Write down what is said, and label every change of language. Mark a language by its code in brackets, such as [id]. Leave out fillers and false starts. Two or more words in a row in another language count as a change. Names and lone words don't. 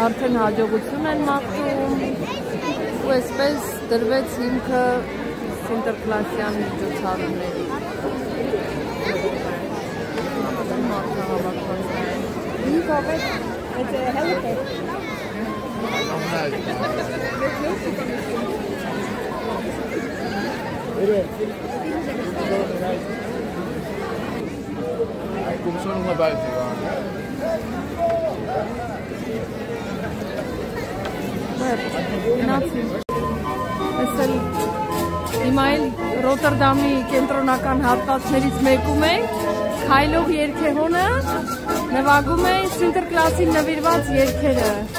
[hy] արդեն հաջողություն են մաղթում ու այսպես դրվեց հիմքը Սինտերկլասյան միջոցառումների։ [nl] Kom zo nog naar buiten gaan. [hy] Այսել հիմա էլ Ռոտերդամի կենտրոնական հատվածներից մեկում ենք, քայլող երգեհոնը նվագում է Սինտերկլասին նվիրված երգերը։